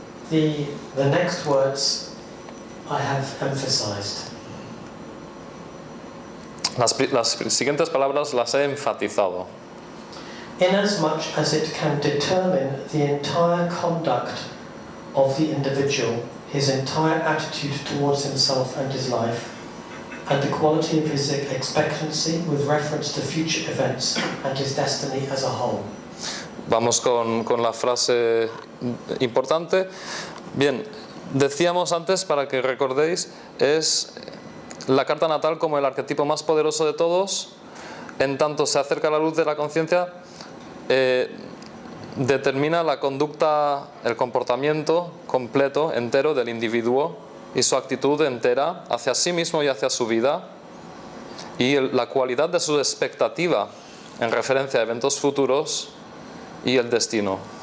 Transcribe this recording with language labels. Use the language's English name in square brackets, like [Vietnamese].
[English] The next words I have emphasized. [Spanish] Las siguientes palabras las he enfatizado. [English] Inasmuch as it can determine the entire conduct of the individual, his entire attitude towards himself and his life, and the quality of his expectancy with reference to future events and his destiny as a whole. [Spanish] Vamos con la frase importante. Bien, decíamos antes, para que recordéis, es la carta natal como el arquetipo más poderoso de todos, en tanto se acerca a la luz de la conciencia, determina la conducta, el comportamiento completo, entero del individuo y su actitud entera hacia sí mismo y hacia su vida, y la cualidad de su expectativa en referencia a eventos futuros y el destino.